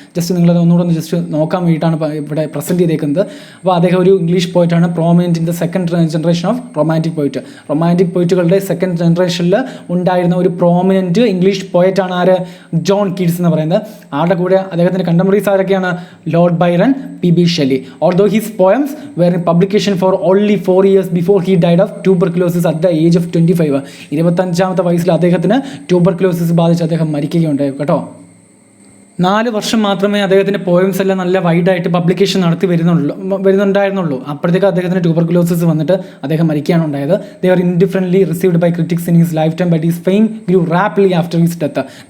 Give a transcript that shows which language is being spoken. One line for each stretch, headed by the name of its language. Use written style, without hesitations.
Malayalam: Just നിങ്ങളത് ഒന്നുകൂടെ ഒന്ന് ജസ്റ്റ് നോക്കാൻ വേണ്ടിയിട്ടാണ് ഇവിടെ പ്രസൻറ്റ് ചെയ്തേക്കുന്നത്. അപ്പോൾ അദ്ദേഹം ഒരു English പോയിറ്റാണ്,
English: Prominent in the second generation of romantic poet.
Malayalam: റൊമാൻറ്റിക് പോയിറ്റുകളുടെ സെക്കൻഡ് ജനറേഷനിൽ ഉണ്ടായിരുന്ന ഒരു പ്രോമിനൻറ്റ് ഇംഗ്ലീഷ് പോയറ്റാണ് ആര്, ജോൺ കീറ്റ്സ് എന്ന് പറയുന്നത്. ആരുടെ കൂടെ അദ്ദേഹത്തിൻ്റെ കണ്ടംപററീസ് ആരൊക്കെയാണ്, Lord Byron, P.B.
English: Shelley. Although his poems were in publication for only 4 years before he died of tuberculosis at the age of 25.
Malayalam: 25-ാമത്തെ വയസ്സിൽ അദ്ദേഹത്തിന് ട്യൂബർക്ലോസിസ് ബാധിച്ച് അദ്ദേഹം മരിക്കുകയുണ്ടായി കേട്ടോ. 4 വർഷം മാത്രമേ അദ്ദേഹത്തിൻ്റെ പോയംസ് എല്ലാം നല്ല വൈഡായിട്ട് പബ്ലിക്കേഷൻ നടത്തി വരുന്നുണ്ടായിരുന്നുള്ളൂ. അപ്പോഴത്തേക്ക് അദ്ദേഹത്തിന് ട്യൂബർകുലോസിസ് വന്നിട്ട് അദ്ദേഹം മരിക്കുകയാണ് ഉണ്ടായത്.
English: They are indifferently received by critics in his lifetime, but his fame grew rapidly after his death.